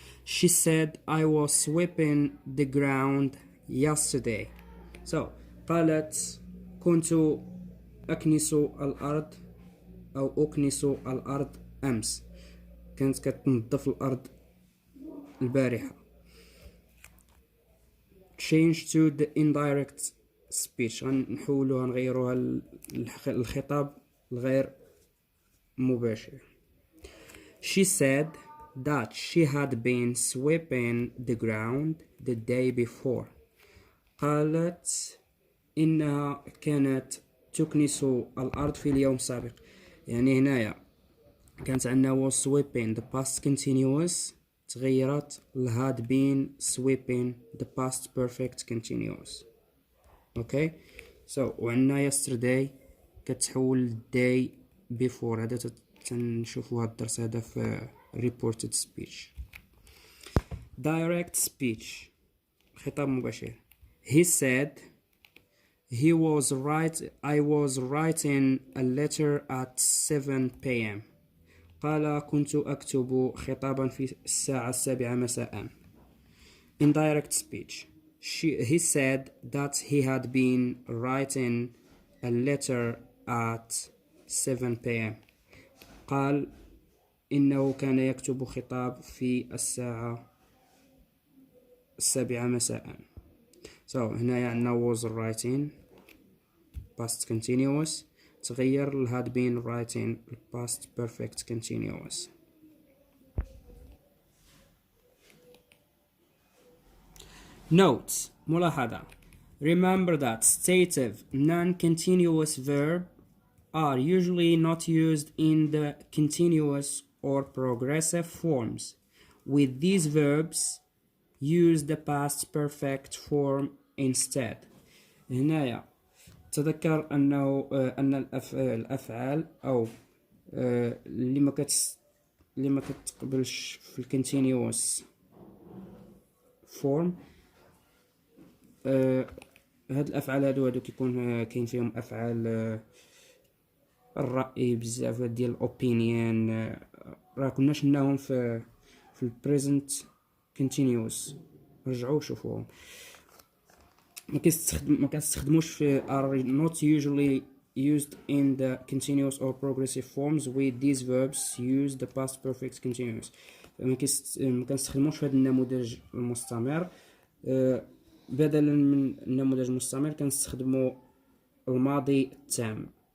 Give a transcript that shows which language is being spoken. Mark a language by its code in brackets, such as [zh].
[en] She said I was sweeping the ground yesterday. [ar] So قالت كنت أكنس الأرض أو أكنس الأرض أمس. كانت كتنظف الأرض البارحة. [en] Change to the indirect speech [ar] غنحولوها نغيروها الخطاب الغير مباشر. [en] She said that she had been sweeping the ground the day before. [ar] قالت إنها كانت تكنس الأرض في اليوم السابق. يعني هنايا كانت عندنا [en] was sweeping the past continuous [ar] تغيرت ل [en] had been sweeping the past perfect continuous. Okay. So [ar] وعندنا [en] yesterday [ar] كتحول [en] day before. [ar] هذا تنشوفوا هاد الدرس هذا في [en] reported speech. Direct speech [ar] خطاب مباشر. [en] He said I was writing a letter at 7 p.m. [ar] قال كنت أكتب خطابا في الساعة 7 مساء. [en] Indirect speech. He said that he had been writing a letter at 7 p.m. [ar] قال إنه كان يكتب خطاب في الساعة 7 مساء. [en] So [ar] هنا عندنا [en] was writing past continuous [ar] تغير ل [en] had been writing past perfect continuous. Notes [ar] ملاحظة. [en] Remember that stative non-continuous verb are usually not used in the continuous or progressive forms. With these verbs, use the past perfect form instead. [ar] هنايا تذكر أنه أن الأفعال أو اللي ما كتقبلش في الكونتينيوس فورم هاد الأفعال هادو كيكون كاين فيهم أفعال الرأي بزاف ديال الأوبينيون راه كنا شفناهم في البريزنت كونتينيوس. رجعوا شوفوهم. ما كنستخدموش في [en] are not usually used in the continuous or progressive forms. With these verbs use the past perfect continuous. [ar] ما كنستخدموش في هذا النموذج المستمر. بدلا من النموذج المستمر كنستخدموا الماضي التام.